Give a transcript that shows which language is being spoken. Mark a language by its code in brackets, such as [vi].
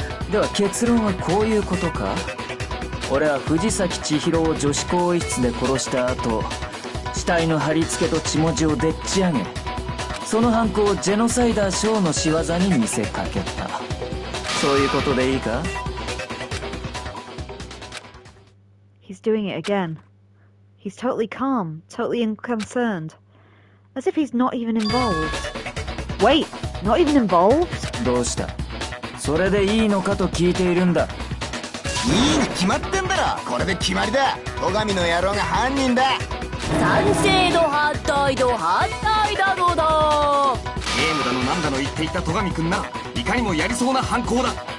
[ja] では結論はこういうことか。俺は藤崎千尋を女子更衣室で殺した後、死体の貼り付けと血文字をでっち上げ、その犯行をジェノサイダーショーの仕業に見せかけた。そういうことでいいか？ [en] He's doing it again. He's totally calm, totally unconcerned. As if he's not even involved. Wait, not even involved? [ja] どうした？それでいいのかと聞いているんだ。いいに決まってんだろ。これで決まりだ。戸上の野郎が犯人だ。賛成度反対度反対だろうだ。ゲームだのなんだの言っていた戸上くんならいかにもやりそうな犯行だ。